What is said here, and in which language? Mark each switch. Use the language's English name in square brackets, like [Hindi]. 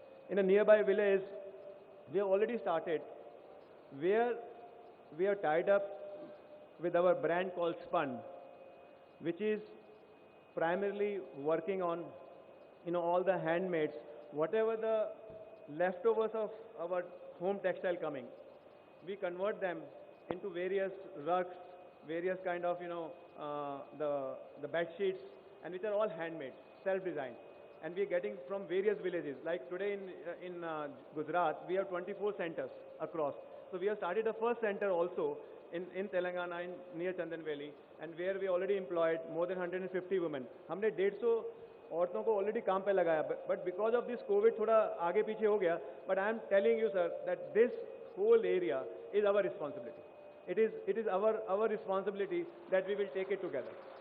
[English] In a nearby village, we have already started where we are tied up with our brand called Spun, which is primarily working on all the handmaids, whatever the leftovers of our home textile coming, we convert them into various rugs, various kind of the bed sheets, and which are all handmade, self-designed, and we are getting from various villages. Like today in Gujarat, we have 24 centers across. So we have started the first center also in Telangana, near Chandan Valley, and where we already employed more than 150 women. [Hindi] हमने 150 औरतों को already काम पे लगाया, [English] but because of this COVID [Hindi] थोड़ा आगे पीछे हो गया. [English] But I am telling you, sir, that this whole area is our responsibility. It is our responsibility that we will take it together.